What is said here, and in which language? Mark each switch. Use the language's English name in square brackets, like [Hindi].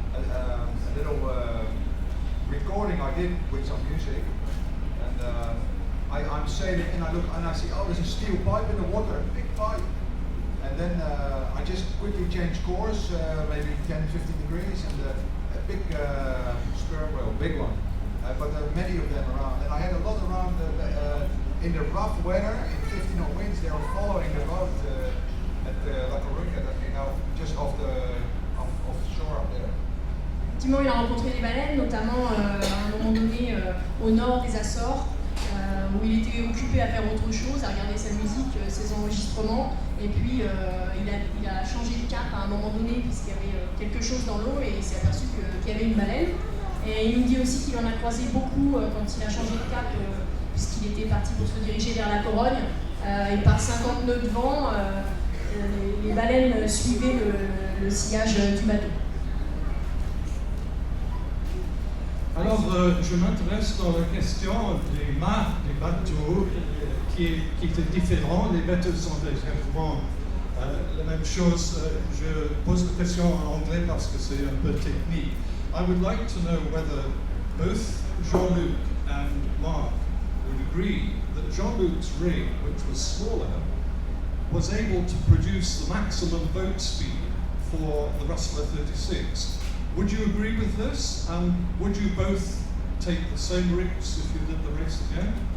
[English] a little recording I did with some music, and I'm sailing and I look and I see, oh, there's a steel pipe in the water, a big pipe, and then I just quickly change course, maybe 10-15 degrees, and a big sperm whale, big one, but there are many of them around, and I had a lot around in the rough weather, in 50 knot winds, they were following the boat at La Coruña, just off the shore up there. [French] Effectivement, il a rencontré des baleines, notamment à un moment donné au nord des Açores, où il était occupé à faire autre chose, à regarder sa musique, ses enregistrements, et puis il a changé de cap à un moment donné puisqu'il y avait quelque chose dans l'eau et il s'est aperçu qu'il y avait une baleine. Et il nous dit aussi qu'il en a croisé beaucoup quand il a changé de cap, puisqu'il était parti pour se diriger vers la Corogne, et par 50 nœuds de vent, les baleines suivaient le sillage du bateau. Alors, je m'intéresse dans la question des marques des bateaux qui étaient différents. Les bateaux sont exactement la même chose. Je pose la question en anglais parce que c'est un peu technique. [English] I would like to know whether both Jean-Luc and Mark would agree that Jean-Luc's rig, which was smaller, was able to produce the maximum boat speed for the Rustler 36. Would you agree with this? And would you both take the same rigs if you did the race again?